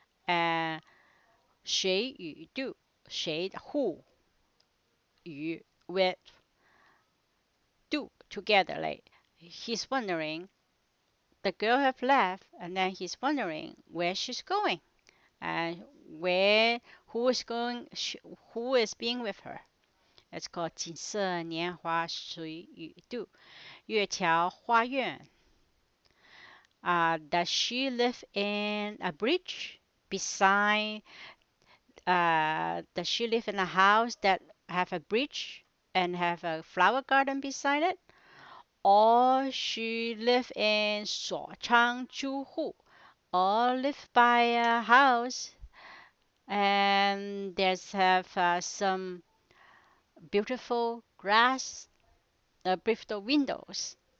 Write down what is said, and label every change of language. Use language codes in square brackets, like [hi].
[en] And [zh] 谁与 [en] do, 谁 who 与 with do together. Like he's wondering, the girl have left, and then he's wondering where she's going and where who is going, who is being with her. [zh] It's called 锦瑟年华谁与度月桥花苑. [en] Does she live in a bridge beside? Does she live in a house that have a bridge and have a flower garden beside it? Or she live in [zh] 所昌住户, [en] or live by a house and there's have some beautiful grass, beautiful windows.